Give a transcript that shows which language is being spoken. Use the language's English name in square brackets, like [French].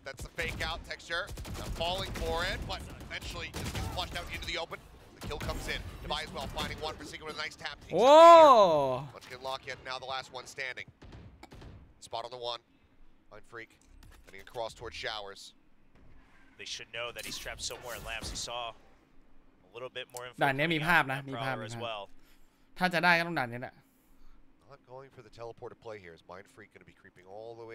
[English] That's the fake out Texture. Falling for it, but eventually just gets flushed out into the open. The kill comes in. Devi as well finding one. Forsaken with a nice tap. Let's get locked in. Now the last one standing. Spot on the one. Mindfreak heading across towards Showers. They should know that he's trapped somewhere in Lamps. He saw a little bit more info. [Thai] ด่านนี้มีภาพนะมีภาพถ้าจะได้ก็ต้องด่านนี้แหละ [English] Going for the teleport to play here is Mindfreak going to be creeping all the way.